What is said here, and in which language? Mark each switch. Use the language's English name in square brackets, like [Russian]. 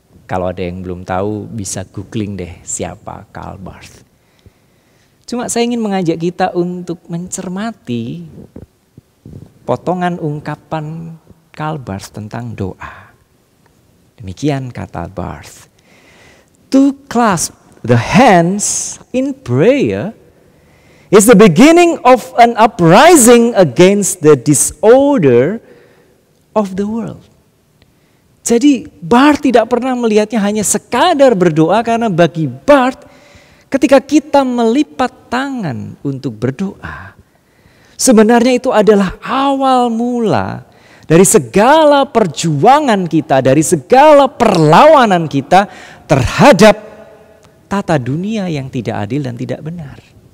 [Indonesian] Kalau ada yang belum tahu, bisa googling deh siapa Karl Barth. Cuma saya ingin mengajak kita untuk mencermati potongan ungkapan Karl Barth tentang doa. Demikian kata Barth. [English] To clasp the hands in prayer is the beginning of an uprising against the disorder of the world. [Indonesian] Jadi Barth tidak pernah melihatnya hanya sekadar berdoa, karena bagi Barth ketika kita melipat tangan untuk berdoa, sebenarnya itu adalah awal mula dari segala perjuangan kita, dari segala perlawanan kita terhadap tata dunia yang tidak adil dan tidak benar.